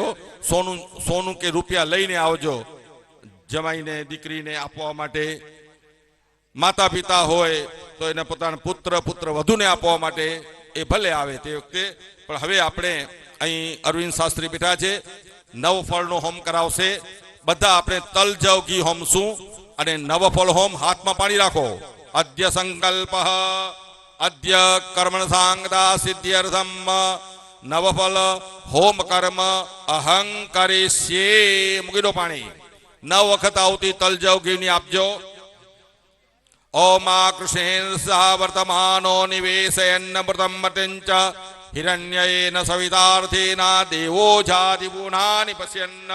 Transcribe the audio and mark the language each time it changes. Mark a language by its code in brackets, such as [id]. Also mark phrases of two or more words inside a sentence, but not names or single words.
[gu] સોનું કે રૂપિયા લઈને આવજો, જમાઈને દીકરીને આપવા માટે, માતા પિતા હોય તો એને પોતાના પુત્ર વધુને આપવા માટે એ ભલે આવે તે વખતે। પણ હવે આપણે અહીં અરવિંદ શાસ્ત્રી બેઠા છે, નવફળનો હોમ કરાવશે। બધા આપણે તલ જવ ઘી હોમશું, અને નવફળ હોમ હાથમાં પાણી રાખો। [sa] अद्य संकल्पः अद्य कर्मण सांगता सिद्ध्यर्थम नवफल होम कर्म अहं करिष्ये। [gu] મૂકી દો પાણી। 9 વખત આવતી તલ જવ ઘીની આપજો। [sa] ओम कृष्णेन सह वर्तमानो निवेशयन्नमृतं मतिञ्च हिरण्येन सवितार्थेन देवो जातिपूर्णानि पश्यन्।